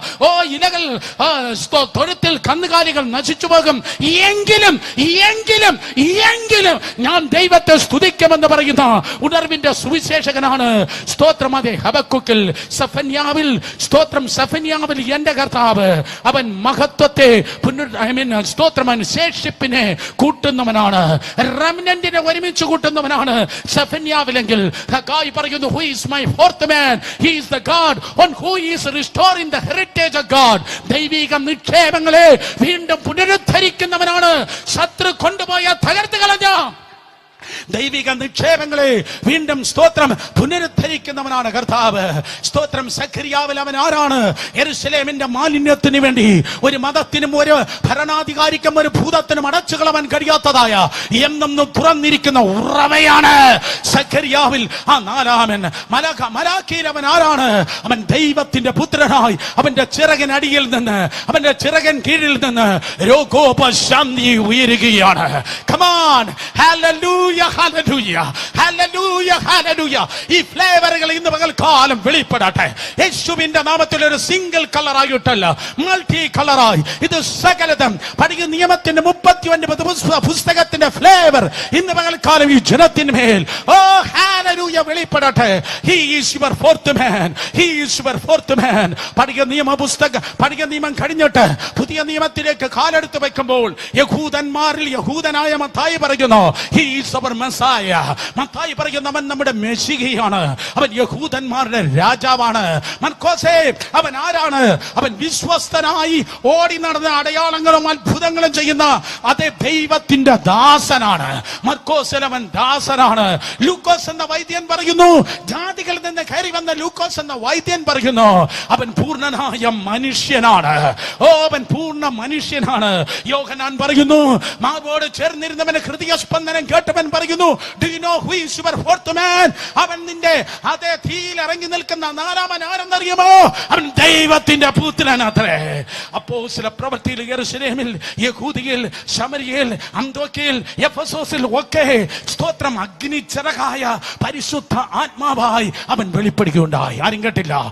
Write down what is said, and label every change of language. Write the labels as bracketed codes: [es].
[ml] ഓ ഇലകൾ തൊഴുത്തിൽ കന്നുകാലികൾ നശിച്ചു പോകും, എങ്കിലും എങ്കിലും എങ്കിലും ഞാൻ ദൈവത്തെ സ്തുതിക്കുമെന്ന് പറയുന്ന ഉണർവിന്റെ സുവിശേഷകനാണ്. സ്തോത്രം. അതെ, ഹബക്കൂക്കിൽ, സഫന്യാവിൽ, സ്തോത്രം, സഫന്യാവിൽ എന്റെ കർത്താവ് അവൻ മഹത്വത്തെ സ്തോത്രം ശേഷിപ്പിനെ കൂട്ടുന്നവനാണ്, റെമനന്റിനെ ഒരുമിച്ച് കൂട്ടുന്നവനാണ്. സഫന്യാവിലെങ്കിൽ ഹഗായി പറയുന്നു, [en] who is my fourth man, he is the God on who is restoring the heritage of God. [ml] ദൈവിക നിക്ഷേപങ്ങളെ വീണ്ടും പുനരുദ്ധരിക്കുന്നവനാണ്. ശത്രു കൊണ്ടുപോയ തകർത്ത് കളഞ്ഞ ദൈവിക നിക്ഷേപങ്ങളെ വീണ്ടും സ്തോത്രം പുനരുദ്ധരിക്കുന്നവനാണ് കർത്താവ്. സ്തോത്രം. സഖരിയാവിൽ അവൻ ആരാണ്? യെരൂശലേമിന്റെ മാലിന്യത്തിന് വേണ്ടി ഒരു മതത്തിനും ഒരു ഭരണാധികാരിക്കും ഒരു ഭൂതത്തിനും അടച്ചുകളവൻ കഴിയാത്തതായ എന്നും തുറന്നിരിക്കുന്ന ഉറവയാണ് സഖരിയാവിൽ ആ നാലാമൻ. മലാഖിയിൽ അവൻ ആരാണ്? അവൻ ദൈവത്തിന്റെ പുത്രനായി അവന്റെ ചിറകനടിയിൽ നിന്ന്, അവന്റെ ചിറകൻ കീഴിൽ നിന്ന് രോഗോപശാന്തി ഉയരുകയാണ്. [en] Come on, hallelujah, hallelujah, hallelujah, hallelujah. [ml] ഈ ഫ്ലേവറുകൾ ഇന്ന് പകൽക്കാലം വെളിപ്പെടട്ടെ. യേശുവിന്റെ നാമത്തിൽ ഒരു സിംഗിൾ കളർ ആയിട്ടല്ല, മൾട്ടി കളറായി ഇത് സകലതും പഴയ നിയമത്തിന്റെ 39 പുസ്തകത്തിന്റെ ഫ്ലേവർ ഇന്ന് പകൽക്കാലം ഈ ജനത്തിന്മേൽ ഓ hallelujah വെളിപ്പെടട്ടെ. [en] He is your fourth man, he is your fourth man. [ml] പഴയ നിയമ പുസ്തകം, പഴയ നിയമം കഴിഞ്ഞിട്ട് പുതിയ നിയമത്തിലേക്ക് കാലെടുത്ത് വെക്കുമ്പോൾ യഹൂദന്മാരിൽ യഹൂദനായ മത്തായി പറയുന്നു, [en] he is our Messiah. [ml] Mathai പറയുന്നവൻ നമ്മുടെ മെശിഹയാണ്, അവൻ യഹൂദന്മാരുടെ രാജാവാണ്. മർക്കോസേ അവൻ ആരാണ്? അവൻ വിശ്വസ്തനായി ഓടി നടന്ന അടയാളങ്ങളും അത്ഭുതങ്ങളും ചെയ്യുന്ന അതേ ദൈവത്തിന്റെ ദാസനാണ്. മർക്കോസിൽ അവൻ ദാസനാണ്. ലൂക്കോസ് എന്ന വൈദ്യൻ പറയുന്നു, ജാതികളിൽ നിന്ന് കയറി വന്ന ലൂക്കോസ് എന്ന വൈദ്യൻ പറയുന്നു, അവൻ പൂർണ്ണനായ മനുഷ്യനാണ്. ഓ അവൻ പൂർണ്ണ മനുഷ്യനാണ്. യോഹന്നാൻ പറയുന്നു, മാവോട് ചേർന്നിരുന്നവന് ഹൃദയസ്പന്ദനം കേട്ടവൻ പറയുന്നു, [en] do you know who is your fourth man? [ml] അവൻ നിന്റെ അതേ തീയിൽ ഇറങ്ങി നിൽക്കുന്ന നാലാമൻ ആരെന്നറിയുമോ? അവൻ ദൈവത്തിന്റെ പുത്രനാത്രേ. അപ്പോസ്തല പ്രവൃത്തിയിൽ യെരൂശലേമിൽ, യഹൂദിയിൽ, ശമരിയയിൽ, അന്തോക്യയിൽ, എഫെസോസിൽ ഒക്കെ സ്തോത്രം അഗ്നിച്ചിറകായ പരിശുദ്ധ ആത്മാവായി അവൻ വെളിപ്പെടുകയുണ്ടായി. ആരും കേട്ടില്ല?